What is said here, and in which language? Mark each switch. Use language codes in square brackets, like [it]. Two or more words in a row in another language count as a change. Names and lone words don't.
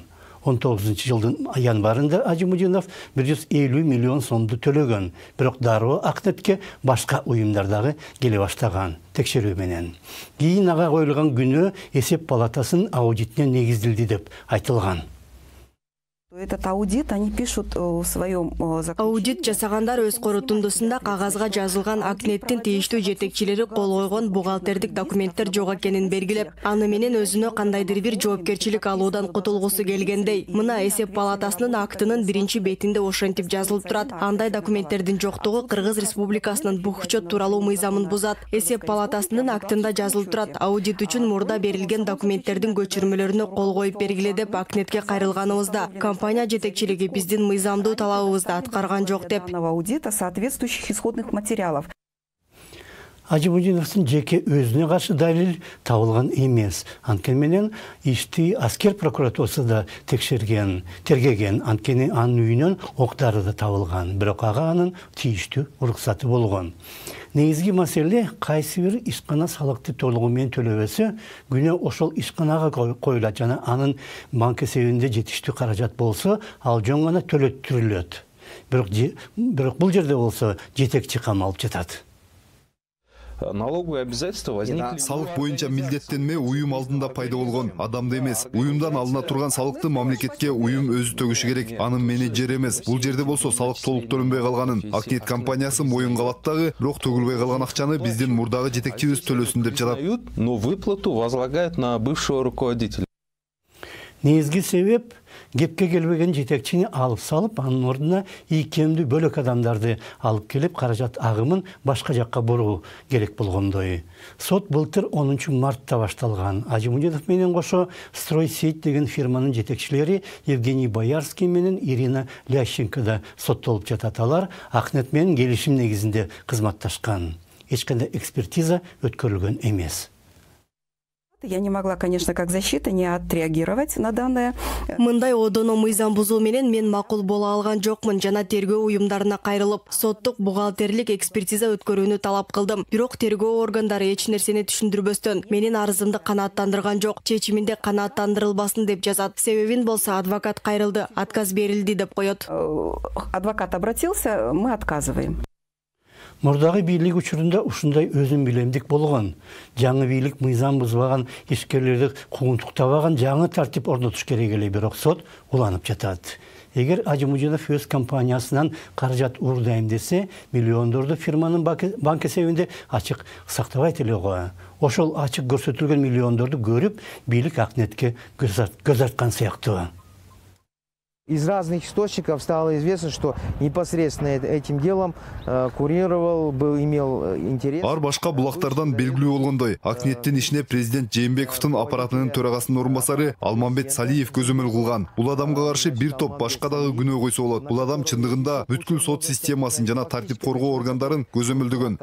[ky] 19-жылдын январында Ажимудинов 150 миллион сомду төлөгөн. Бирок дароо Акнетке башка уюмдардагы келе баштаган текшерүү менен. Кийин ага коюлган күнөө эсеп палатасынын аудитине негизделди деп айтылган. [ru] Этот аудит они пишут в своем [ky] аудит жасагандар өз корутундусунда кагазга жазылган Акнеттин тийиштүү жетекчилери кол койгон бухгалтердик документтер жок экенин белгилеп, аны менен өзүнө кандайдыр бир жоопкерчилик алуудан кутулгусу келгендей. Мына эсеп палатасынын актынын 1-бетинде ошентип жазылып турат. Андай документтердин жоктугу Кыргыз Республикасынын бухучет тууралуу мыйзамын бузат. Эсеп палатасынын актында жазылып турат. Аудит үчүн мурда берилген документтердин көчүрмөлөрүнө кол коюп бергиле деп Акнетке кайрылганыбызда компания жетекчилиги биздин мыйзамдуу талабыбызды аткарган жок деп. [ru] Аудита соответствующих исходных материалов. [ky] Ажимудиновдун жеке өзүнө каршы далил табылган эмес. Анткени менен ишти аскер прокуратурасы да тергеген. Анткени анын үйүнөн октары да табылган. Бирок ага анын тийиштүү уруксаты болгон. Негизги маселе кайсы бир ишкана салыкты толугу менен төлөбөсө, күнөө ошол ишканага коюлат жана анын банк эсебинде жетиштүү каражат болсо, ал жөн гана төлөттүрүлөт. Бирок бул жерде болсо жетекчи камалып жатат. [ru] Налоговые обязательства возникли. [ky] Салык боюнча милдеттенме уюм алдында пайда болгон адамды эмес. Уюмдан алына турган салыкты мамлекетке уюм өзү төгүшү керек. Анын менеджери эмес. Бул жерде болсо салык толук төлөнбөй калганын Акнет компаниясы моюнга алат дагы, бирок төгүлбөй калган акчаны биздин мурдагы жетекчибиз төлөсүн деп жатат. [ru] Но выплату возлагают на бывшего руководителя. [ky] Негизги себеп кепке келбеген жетекчини алып салып, анын ордуна ийкемдүү бөлөк адамдарды алып келип, каражат агымын башка жакка буруу керек болгондой. Сот былтыр 10 мартта башталган. Ажимудинов менен кошо Стройсеть деген фирманын жетекчилери Евгений Боярский менен Ирина Лященко да соттолуп жатат. Алар Акнет менен келишим негизинде кызматташкан. Эч кандай экспертиза өткөрүлгөн эмес. [ru] Я не могла, конечно, как защита, не отреагировать на данное. [ky] Мындай одоно мыйзам бузуу менен мен макул боло алган жокмун жана тергөө уюмдарына кайрылып, соттук бухгалтерлик экспертиза өткөрүүнү талап кылдым. Бирок тергөө органдары эч нерсени түшүндүрбөстөн менин арызымды канааттандырган жок. Чечиминде канааттандырылбасын деп жазат. Себебин болсо адвокат кайрылды, отказ берилди деп коет. [ru] Адвокат обратился, мы отказываем. [ky] Мурдагы бийлик учурунда ушундай өзүн билемдик болгон. Жаңы бийлик мыйзам бузбаган, ишкерлерди куугунтуктабаган жаңы тартип орнотуш керек эле, бирок сот уланып жатат. Эгер Ажимудинов өз компаниясынан каражат уурдайм десе, миллиондорду фирманын банк эсебинде ачык сактабайт эле го. Ошол ачык көрсөтүлгөн миллиондорду көрүп, бийлик Акнетке көз арткан сыяктуу. [ru] Из разных источников стало известно, что непосредственно этим делом курировал, имел интерес. [ky] Ар башка булактардан белгилүү болгондой, Акнеттин ишине президент Жээнбековдун аппаратынын төрагасынын орун басары Алмамбет Салиев көзөмөл кылган. Бул адамга каршы бир топ башка дагы күнөө койсо болот. Бул адам чындыгында бүткүл сот системасын жана тартип коргоо органдарын көзөмөлдөгөн.